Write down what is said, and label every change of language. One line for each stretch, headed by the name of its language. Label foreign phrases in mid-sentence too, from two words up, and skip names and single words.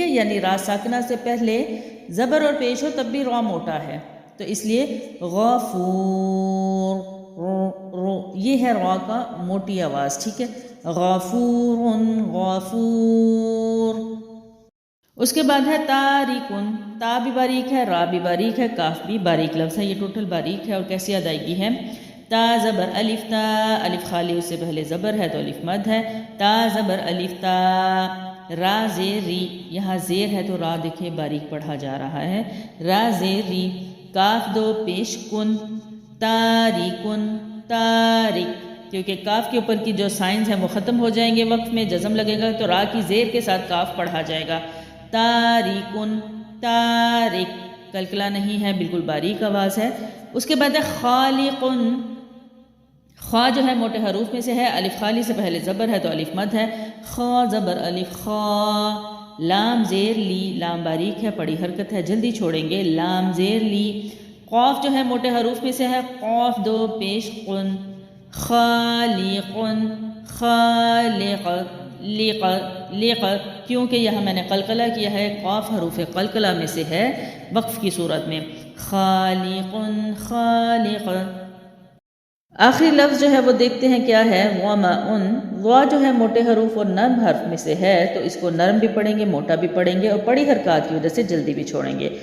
Urdu: یعنی را ساکنہ سے پہلے زبر اور پیش ہو تب بھی را موٹا ہے، تو اس لیے غفور، یہ ہے را کا موٹی آواز، ٹھیک ہے، غفور غفور۔ اس کے بعد ہے تاریکن، تا بھی باریک ہے، را بھی باریک ہے، کاف بھی باریک لفظ ہے، یہ ٹوٹل باریک ہے۔ اور کیسی ادائیگی ہے؟ تا زبر الف تا، الف خالی اس سے پہلے زبر ہے تو الف مد ہے، تا زبر الف تا، را زیر ری، یہاں زیر ہے تو را دیکھیں باریک پڑھا جا رہا ہے، را زیر ری، کاف دو پیش کن، تاریکن تاریک، کیونکہ کاف کے اوپر کی جو سائنز ہیں وہ ختم ہو جائیں گے، وقت میں جزم لگے گا تو را کی زیر کے ساتھ کاف پڑھا جائے گا، تاریکن تاریک، کلکلا نہیں ہے، بالکل باریک آواز ہے۔ اس کے بعد ہے خالقن، خا جو ہے موٹے حروف میں سے ہے، الف خالی سے پہلے زبر ہے تو الف مد ہے، خا زبر الف خا، لام زیر لی، لام باریک ہے، پڑی حرکت ہے، جلدی چھوڑیں گے، لام زیر لی۔ قاف جو ہے موٹے حروف میں سے ہے، قاف دو پیش قن، خالقن خالق، لق لق، کیونکہ یہاں میں نے قلقلہ کیا ہے، قاف حروف قلقلہ میں سے ہے وقف کی صورت میں، خالقن خالق۔ آخری لفظ جو ہے وہ دیکھتے ہیں کیا ہے، وَمَأٌ، وا جو ہے موٹے حروف اور نرم حرف میں سے ہے تو اس کو نرم بھی پڑھیں گے، موٹا بھی پڑھیں گے، اور بڑی حرکات کی وجہ سے جلدی بھی چھوڑیں گے۔